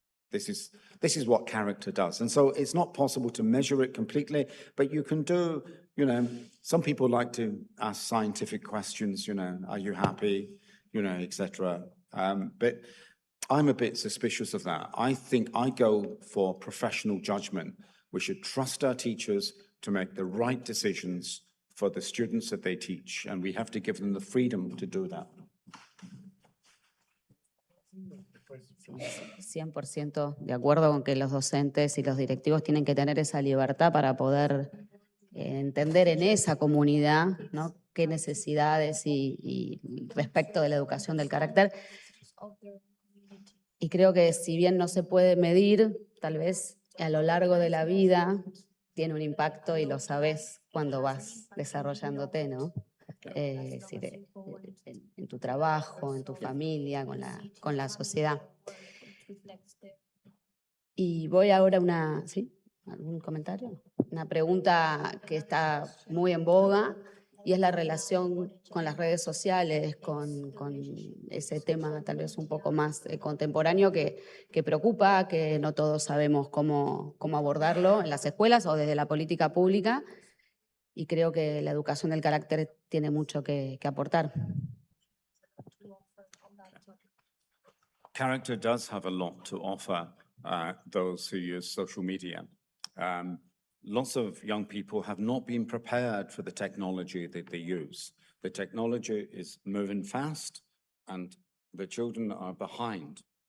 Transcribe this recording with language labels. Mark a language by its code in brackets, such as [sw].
[en] This is what character does. And so it's not possible to measure it completely, but you can do, you know, some people like to ask scientific questions, you know, are you happy, you know, etc. But I'm a bit suspicious of that. I think I go for professional judgment. We should trust our teachers to make the right decisions for the students that they teach, and we have to give them the freedom to do that. [es] 100% de acuerdo con que los docentes y los directivos tienen que tener esa libertad para poder entender en esa comunidad, ¿no?, qué necesidades y respecto de la educación del carácter. Y creo que si bien no se puede medir, tal vez a lo largo de la vida tiene un impacto y lo sabes cuando vas desarrollándote, ¿no? Es decir, en tu trabajo, en tu familia, con la sociedad. Y voy ahora a ¿sí? ¿Algún comentario? Una pregunta que está muy en boga y es la relación con las redes sociales, con ese tema tal vez un poco más contemporáneo que preocupa, que no todos sabemos cómo abordarlo en las escuelas o desde la política pública, y creo que la educación del carácter tiene mucho que aportar. [en] Character does have a lot to offer those who use social media. Lots of young people have not been prepared for the technology that they use. The technology is moving fast and the children are behind.